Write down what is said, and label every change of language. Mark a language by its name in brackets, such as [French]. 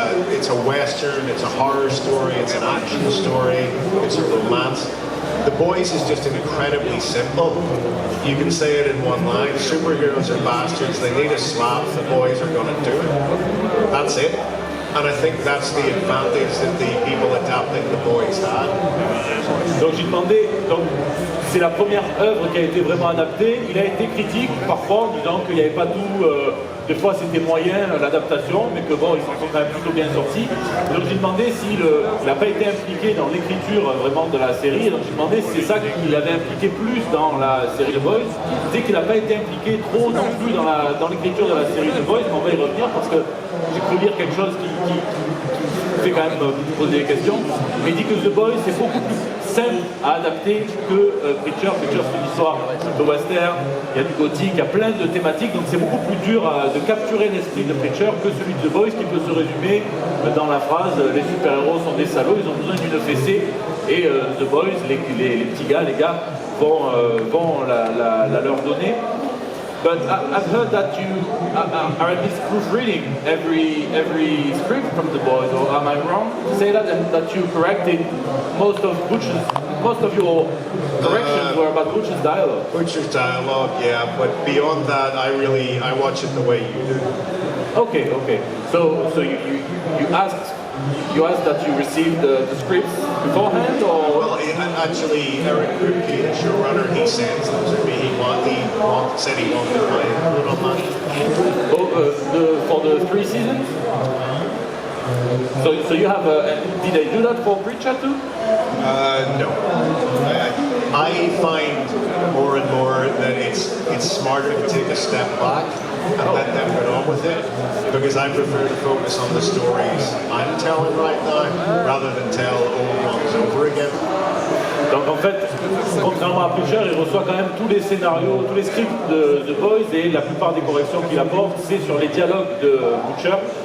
[English] It's a western, it's a horror story, it's an action story, it's a romance. The Boys is just incredibly simple. You can say it in one line. Superheroes are bastards. They need a slap. The boys are going to do it. That's it. And I think that's the advantage that the people adapting The Boys had. [French] Donc j'ai demandé, donc c'est la première œuvre qui a été vraiment adaptée. Il a été critique parfois en disant qu'il n'y avait pas tout, des fois c'était moyen l'adaptation, mais que bon, ils s'en sont quand même plutôt bien sortis. Donc j'ai demandé s'il n'a pas été impliqué dans l'écriture vraiment de la série. Donc j'ai demandé si c'est ça qu'il avait impliqué plus dans la série The Boys. C'est qu'il n'a pas été impliqué trop non plus dans l'écriture de la série The Boys, mais on va y revenir parce que j'ai cru lire quelque chose qui fait quand même poser des questions. Mais il dit que The Boys c'est beaucoup plus simple à adapter que Preacher. Preacher c'est une histoire de western, il y a du gothique, il y a plein de thématiques, donc c'est beaucoup plus dur de capturer l'esprit de Preacher que celui de The Boys qui peut se résumer dans la phrase les super-héros sont des salauds, ils ont besoin d'une fessée et The Boys, les petits gars, les gars vont la leur donner. [English] But I've heard that you are at least proofreading every script from The Boys, or am I wrong to say that? And that you corrected most of your corrections were about Butch's dialogue. Butcher's dialogue, yeah, but beyond that, I watch it the way you do. Okay. So you asked that you received the scripts beforehand, or? Well, actually, Eric Kripke, the showrunner, he sends them to me. Said he wanted my input on that. Oh, for the 3 seasons? So you have did they do that for Preacher too? No. I find more and more that it's smarter to take a step back and let them get on with it, because I prefer to focus on the stories I'm telling right now rather than tell old ones over again. [French] Donc en fait, contrairement à Preacher, il reçoit quand même tous les scénarios, tous les scripts de The Boys, et la plupart des corrections qu'il apporte, c'est sur les dialogues de Butcher.